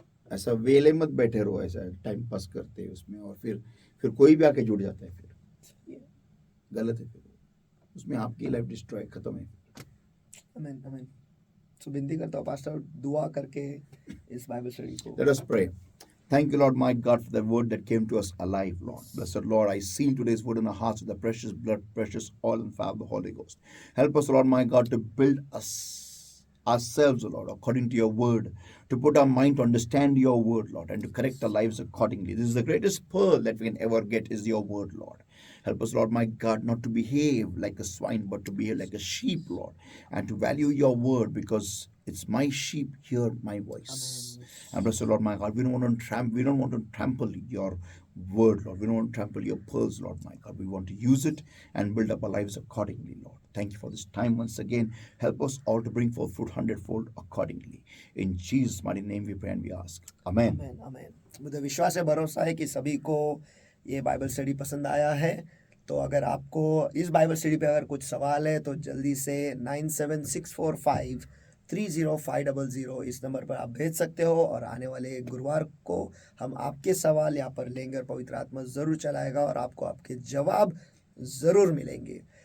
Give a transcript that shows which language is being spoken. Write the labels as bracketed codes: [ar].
[hi] ऐसा वेले मत बैठे रहो, ऐसा टाइम पास करते हैं उसमें, और फिर कोई भी आके जुड़ जाता है, फिर गलत है, फिर उसमें आपकी लाइफ डिस्ट्रॉय खत्म है। आमीन आमीन। तो विनती करता हूँ पास्टर, दुआ करके इस बाइबल स्टडी को। [en] Let us pray. Thank you, Lord, my God, for the word that came to us alive, Lord. Blessed Lord, I seal today's word in our hearts with the precious blood, precious oil, and fire of the Holy Ghost. Help us, Lord, my God, to build ourselves, Lord, according to your word, to put our mind to understand your word, Lord, and to correct our lives accordingly. This is the greatest pearl that we can ever get, is your word, Lord. Help us, Lord my God, not to behave like a swine, but to behave like a sheep, Lord, and to value your word, because it's my sheep hear my voice. And bless the Lord my God. We don't want to trample your word, Lord. We don't want to trample your pearls, Lord my God. We want to use it and build up our lives accordingly, Lord. Thank you for this time once again. Help us all to bring forth fruit hundredfold accordingly. In Jesus' mighty name we pray and we ask. Amen. [hi] आमेन आमेन। मुझे विश्वास है, भरोसा है कि सभी को ये Bible study पसंद आया है। तो अगर आपको इस बाइबल स्टडी पे अगर कुछ सवाल है तो जल्दी से 9764530500 इस नंबर पर आप भेज सकते हो, और आने वाले गुरुवार को हम आपके सवाल यहाँ पर लेंगे और पवित्र आत्मा ज़रूर चलाएगा और आपको आपके जवाब ज़रूर मिलेंगे।